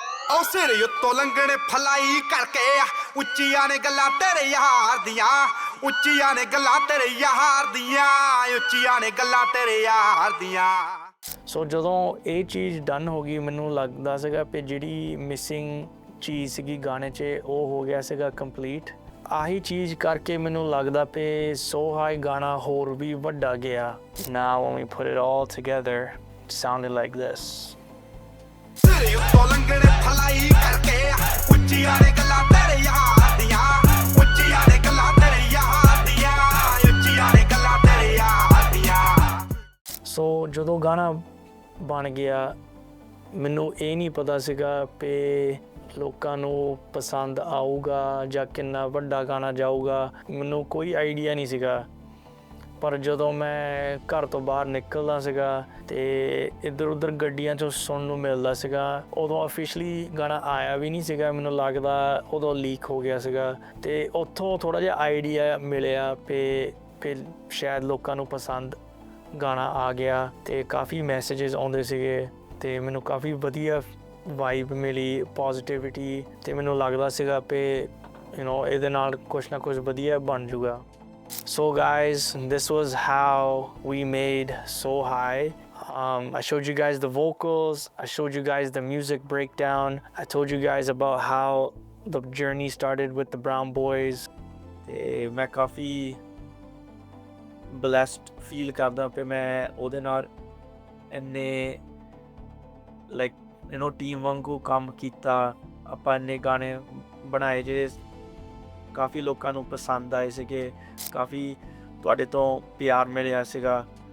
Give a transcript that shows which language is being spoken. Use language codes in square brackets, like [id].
[pa] ਉਹ ਸਿਰ ਉੱਤੋਂ ਲੰਘਣੇ ਫਲਾਈ ਕਰਕੇ ਉੱਚੀਆਂ ਨੇ ਗੱਲਾਂ ਤੇਰੇ ਯਾਰ ਦੀਆਂ, ਉੱਚੀਆਂ ਨੇ ਗੱਲਾਂ ਤੇਰੇ ਯਾਰ ਦੀਆਂ, ਉੱਚੀਆਂ ਨੇ ਗੱਲਾਂ ਤੇਰੇ ਯਾਰ ਦੀਆਂ। ਸੋ ਜਦੋਂ ਇਹ ਚੀਜ਼ ਡਨ ਹੋ ਗਈ ਮੈਨੂੰ ਲੱਗਦਾ ਸੀਗਾ ਕਿ ਜਿਹੜੀ ਮਿਸਿੰਗ ਚੀਜ਼ ਸੀਗੀ ਗਾਣੇ 'ਚ ਉਹ ਹੋ ਗਿਆ ਸੀਗਾ ਕੰਪਲੀਟ। ਆਹੀ ਚੀਜ਼ ਕਰਕੇ ਮੈਨੂੰ ਲੱਗਦਾ ਕਿ ਸੋ ਹਾਈ ਗਾਣਾ ਹੋਰ ਵੀ ਵੱਡਾ ਗਿਆ। [en] Now when we put it all together it sounded like this. [pa] ਸਿਰੇ ਉੱਤੋਂ ਲੰਘਣੇ ਫਲਾਈ ਕਰਕੇ ਉੱਚੀਆਂ ਨੇ ਗੱਲਾਂ ਤੇਰੇ ਯਾਰ ਦੀਆਂ, ਉੱਚੀਆਂ ਨੇ ਗੱਲਾਂ ਤੇਰੇ ਯਾਰ ਦੀਆਂ, ਉੱਚੀਆਂ ਨੇ ਗੱਲਾਂ ਤੇਰੇ ਯਾਰ ਦੀਆਂ। ਸੋ ਜਦੋਂ ਗਾਣਾ ਬਣ ਗਿਆ ਮੈਨੂੰ ਇਹ ਨਹੀਂ ਪਤਾ ਸੀਗਾ ਕਿ ਲੋਕਾਂ ਨੂੰ ਪਸੰਦ ਆਊਗਾ ਜਾਂ ਕਿੰਨਾ ਵੱਡਾ ਗਾਣਾ ਜਾਊਗਾ, ਮੈਨੂੰ ਕੋਈ ਆਈਡੀਆ ਨਹੀਂ ਸੀਗਾ। ਪਰ ਜਦੋਂ ਮੈਂ ਘਰ ਤੋਂ ਬਾਹਰ ਨਿਕਲਦਾ ਸੀਗਾ ਤੇ ਇੱਧਰ ਉੱਧਰ ਗੱਡੀਆਂ 'ਚੋਂ ਸੁਣਨ ਨੂੰ ਮਿਲਦਾ ਸੀਗਾ, ਉਦੋਂ ਅਫੀਸ਼ਲੀ ਗਾਣਾ ਆਇਆ ਵੀ ਨਹੀਂ ਸੀਗਾ, ਮੈਨੂੰ ਲੱਗਦਾ ਉਦੋਂ ਲੀਕ ਹੋ ਗਿਆ ਸੀਗਾ। ਤੇ ਉੱਥੋਂ ਥੋੜ੍ਹਾ ਜਿਹਾ ਆਈਡੀਆ ਮਿਲਿਆ ਕਿ ਸ਼ਾਇਦ ਲੋਕਾਂ ਨੂੰ ਪਸੰਦ ਗਾਣਾ ਆ ਗਿਆ ਤੇ ਕਾਫੀ ਮੈਸੇजेस ਆਉਂਦੇ ਸੀਗੇ ਤੇ ਮੈਨੂੰ ਕਾਫੀ ਵਧੀਆ ਵਾਈਬ ਮਿਲੀ, ਪੋਜ਼ਿਟਿਵਿਟੀ, ਤੇ ਮੈਨੂੰ ਲੱਗਦਾ ਸੀਗਾ ਕਿ ਇਹਦੇ ਨਾਲ ਕੁਛ ਨਾ ਕੁਛ ਵਧੀਆ ਬਣ ਜੂਗਾ। [en] So guys, this was how we made So High. I showed you guys the vocals, I showed you guys the music breakdown, I told you guys about how the journey started with the Brown Boys. [pa] ਤੇ ਮੈਂ ਕਾਫੀ [en] blessed feel [pa] ਕਰਦਾ ਕਿ ਮੈਂ ਉਹਦੇ ਨਾਲ ਇੰਨੇ team ਵਾਂਗੂ ਕੰਮ ਕੀਤਾ। ਆਪਾਂ ਇੰਨੇ ਗਾਣੇ ਬਣਾਏ ਜਿਹੜੇ ਕਾਫੀ ਲੋਕਾਂ ਨੂੰ ਪਸੰਦ ਆਏ ਸੀਗੇ, ਕਾਫੀ ਤੁਹਾਡੇ ਤੋਂ ਪਿਆਰ ਮਿਲਿਆ ਸੀਗਾ।